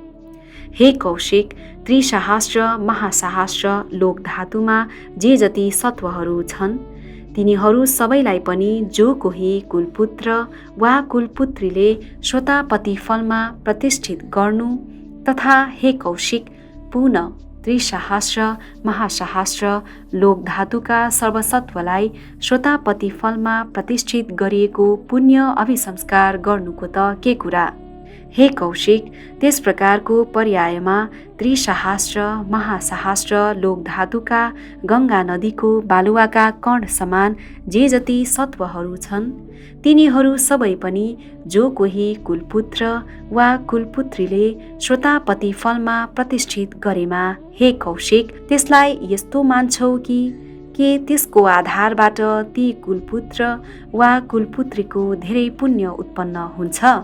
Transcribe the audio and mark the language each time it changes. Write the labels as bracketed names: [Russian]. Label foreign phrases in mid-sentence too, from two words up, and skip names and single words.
[Nepali] हे कौशिक त्रिसहस्त्र महासहस्त्र लोक धातुमा जे जति सत्वहरू छन् तिनीहरू सबैलाई पनि जो कोही कुलपुत्र वा कुलपुत्रीले श्रोतापति फलमा प्रतिष्ठित गर्नु तथा हे कौशिक पुनः त्रिसहस्त्र महासहस्त्र लोक धातुका सर्वसत्वलाई श्रोतापति फलमा प्रतिष्ठित गरिएको पुण्य अभिसंस्कार गर्नुको त के कुरा। हे कौशिक त्यस प्रकारको पर्यायमा त्रिसहस्त्र महासहस्त्र लोक धातुका गङ्गा नदीको बालुवाका कण समान जे जति सत्वहरू छन् तिनीहरू सबै पनि जो कोही कुलपुत्र वा कुलपुत्रीले श्रोतापति फलमा प्रतिष्ठित गरेमा हे कौशिक त्यसलाई यस्तो मान्छौ कि के त्यसको आधारबाट ती कुलपुत्र वा कुलपुत्रीको धेरै पुण्य उत्पन्न हुन्छ।